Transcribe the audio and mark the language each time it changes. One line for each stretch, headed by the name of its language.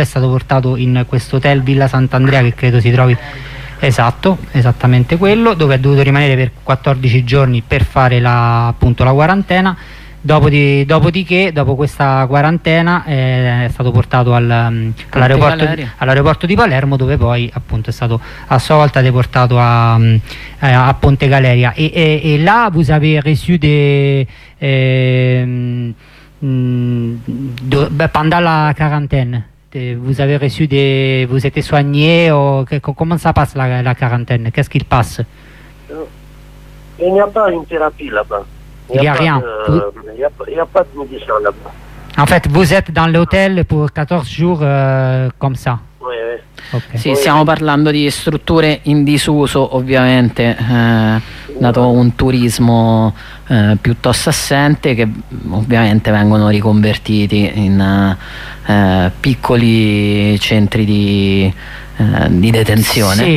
Italian: Lui è stato portato in questo hotel Villa Sant'Andrea, che credo si trovi, esatto, esattamente quello, dove ha dovuto rimanere per 14 giorni per fare la quarantena. Dopo questa quarantena è stato portato all'aeroporto di Palermo, dove poi appunto è stato a sua volta deportato a Ponte Galeria.
French: E là vous avez reçu pendant la quarantaine. Vous avez reçu vous êtes soigné, comment ça passe la quarantaine? Qu'est-ce qu'il passe? Il n'y a pas une thérapie là-bas. Il n'y a rien. Il n'y a pas de médecin là-bas. En fait, vous êtes dans l'hôtel pour 14 jours comme ça. Okay.
Italian: Sì, stiamo parlando di strutture in disuso, ovviamente, dato un turismo piuttosto assente, che ovviamente vengono riconvertiti in piccoli centri di detenzione.